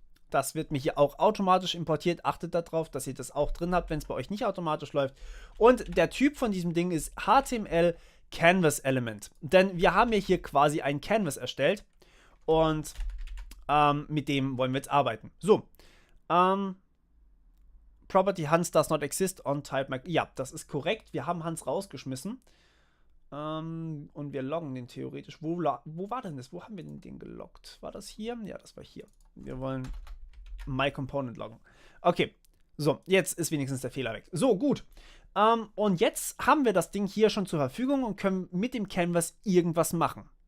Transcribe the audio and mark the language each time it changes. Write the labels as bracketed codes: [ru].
[de] Das wird mir hier auch automatisch importiert. Achtet darauf, dass ihr das auch drin habt, wenn es bei euch nicht automatisch läuft. Und der Typ von diesem Ding ist HTML Canvas Element. Denn wir haben ja hier quasi ein Canvas erstellt und mit dem wollen wir jetzt arbeiten. [en] So, Property Hans does not exist on type. [de] Ja, das ist korrekt. Wir haben Hans rausgeschmissen. Und wir loggen den theoretisch. Wo war denn das? Wo haben wir denn den geloggt? War das hier? Ja, das war hier. Wir wollen MyComponent loggen. Okay, so, jetzt ist wenigstens der Fehler weg. So, gut. Und jetzt haben wir das Ding hier schon zur Verfügung und können mit dem Canvas irgendwas machen.